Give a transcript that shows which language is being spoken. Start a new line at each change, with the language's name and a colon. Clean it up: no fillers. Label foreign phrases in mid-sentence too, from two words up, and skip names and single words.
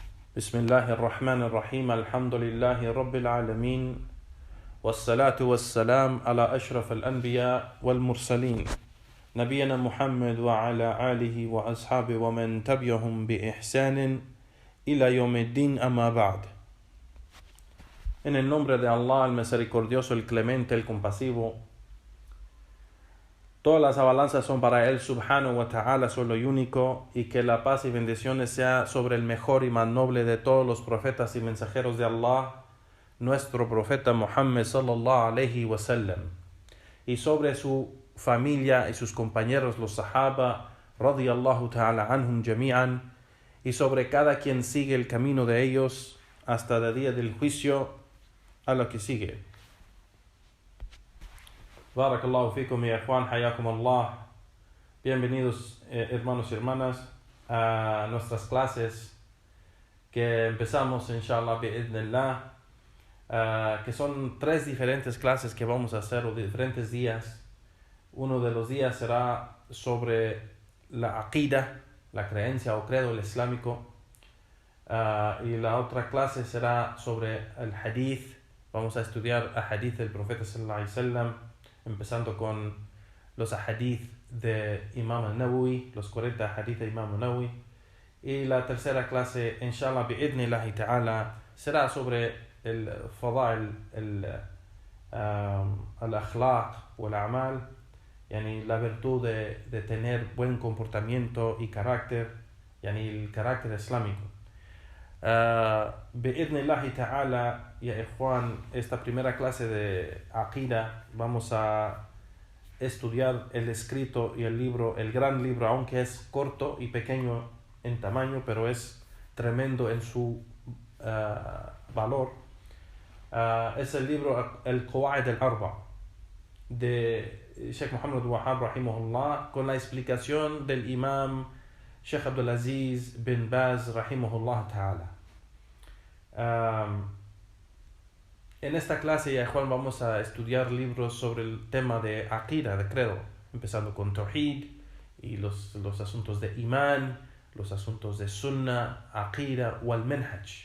Arabic: بسم الله الرحمن الرحيم الحمد لله رب العالمين والصلاة والسلام على أشرف الأنبياء والمرسلين نبينا محمد وعلى آله وأصحابه ومن تبعهم بإحسان إلى يوم الدين أما بعد.
Spanish: En el nombre de Allah, el misericordioso, el clemente, el compasivo. Todas las alabanzas son para Él,
Arabic: سبحانه وتعالى,
Spanish: solo y único, y que la paz y bendiciones sea sobre el mejor y más noble de todos los profetas y mensajeros de Allah, nuestro profeta Muhammad
Arabic: صلى الله عليه وسلم,
Spanish: y sobre su familia y sus compañeros, los sahaba,
Arabic: رضي الله تعالى عنهم جميعا,
Spanish: y sobre cada quien sigue el camino de ellos hasta el día del juicio a lo que sigue.
Arabic: بارك الله فيكم يا إخوان، حياكم الله.
Spanish: Bienvenidos hermanos y hermanas a nuestras clases que empezamos
Arabic: إن شاء الله بإذن الله,
Spanish: que son 3 diferentes clases que vamos a hacer o diferentes días. Uno de los días será sobre la aqida, la creencia o credo islámico, y la otra clase será sobre el hadith. Vamos a estudiar el hadith del profeta
Arabic: صلى الله عليه وسلم,
Spanish: empezando con los hadith de Imam al-Nawawi, los 40 hadith de Imam al-Nawawi. Y la tercera clase,
Arabic: إن شاء الله بإذن الله تعالى,
Spanish: será sobre el fada'il, al-akhlaq o el-amal, yani la virtud de tener buen comportamiento y carácter, yani el carácter islámico.
Arabic: بإذن الله تعالى، يا إخوان,
Spanish: esta primera clase de Aqida vamos a estudiar el escrito y el libro, el gran libro, aunque es corto y pequeño en tamaño, pero es tremendo en su valor. Es el libro Al-Qawaid al-Arba de Sheikh Muhammad Wahab rahimahullah, con la explicación del imam Sheikh Abdulaziz bin Baz
Arabic: رحمه الله تعالى.
Spanish: En esta clase, ya Juan, vamos a estudiar libros sobre el tema de Aqida, de credo, empezando con Tawhid y los asuntos de Iman, los asuntos de Sunnah, Aqida o al-Manhaj.